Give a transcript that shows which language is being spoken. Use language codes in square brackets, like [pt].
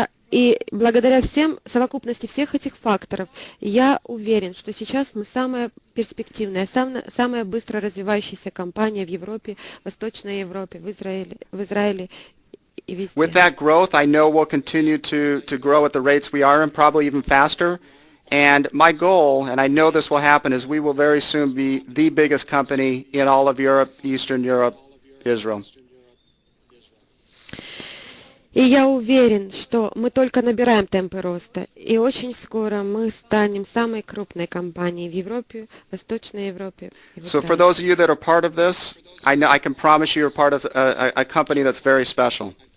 [ru] И благодаря совокупности всех этих факторов, я уверен, что сейчас мы самая перспективная, самая быстро развивающаяся компания в Европе, Восточной Европе, в Израиле и везде. [en] With that growth, I know we'll continue to grow at the rates we are and probably even faster. And my goal, and I know this will happen, is we will very soon be the biggest company in all of Europe, Eastern Europe, Israel. [ru] И я уверен, что мы только набираем темпы роста, и очень скоро мы станем самой крупной компанией в Европе, Восточной Европе и в [en] So for [ru] Израиле. [en] those of you that are part of this, I know I can promise you you're part of a company that's very special.